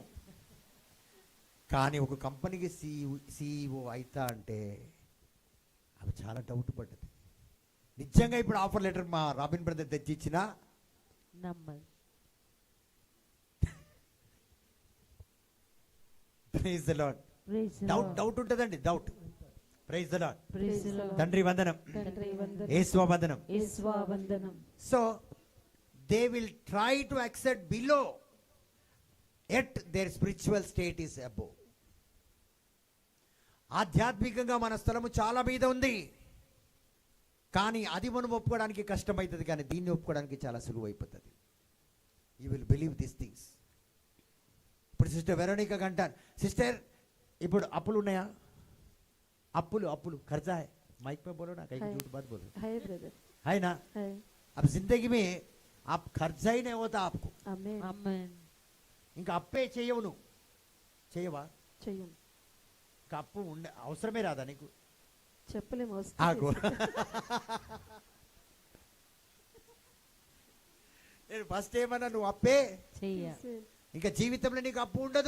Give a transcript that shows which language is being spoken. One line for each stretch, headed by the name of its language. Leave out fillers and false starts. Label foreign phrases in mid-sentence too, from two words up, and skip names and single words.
Telugu: కానీ ఒక కంపెనీకి CEO అవుతా అంటే అవి చాలా డౌట్ పడ్డది. నిజంగా ఇప్పుడు
English: offer letter
Telugu: మా రాబిన్ బ్రదర్ తెచ్చి ఇచ్చినా నమ్మదు.
English: Praise the Lord. Praise the డౌట్ లార్డ్.
Telugu: డౌట్ ఉంటుందండి, డౌట్.
English: Praise the Lord. Praise the Lord.
Telugu: తండ్రి వందనం, తండ్రి వందనం. యేసు వందనం. యేసు వందనం.
English: So they will try to accept below, at their spiritual state is above.
Telugu: ఆధ్యాత్మికంగా మన స్థలము చాలా మీద ఉంది, కానీ అది మనం ఒప్పుకోవడానికి కష్టమవుతుంది, కానీ దీన్ని ఒప్పుకోవడానికి చాలా సులువు అయిపోతుంది.
English: You will believe this things.
Telugu: ఇప్పుడు సిస్టర్ వెరోనికా అంటాను, సిస్టర్ ఇప్పుడు అప్పులు ఉన్నాయా?
Hindi: అప్పులు ఖర్చా है, माइक पे बोलो ना, कहीं है। झूठ बात बोलो, है ब्रदर. है ना? है. अब जिंदगी में आप खर्चा ही नहीं होता आपको, आमेन. आमेन.
Telugu: ఇంకా అప్పే చేయవు, నువ్వు చేయవా? చెయ్యం. ఇంకా అప్పు ఉండే అవసరమే రాదా నీకు? చెప్పలేము. ఆగు. నేను ఫస్ట్ ఏమన్నా, నువ్వు అప్పే చెయ్య, ఇంకా జీవితంలో నీకు అప్పు ఉండదు.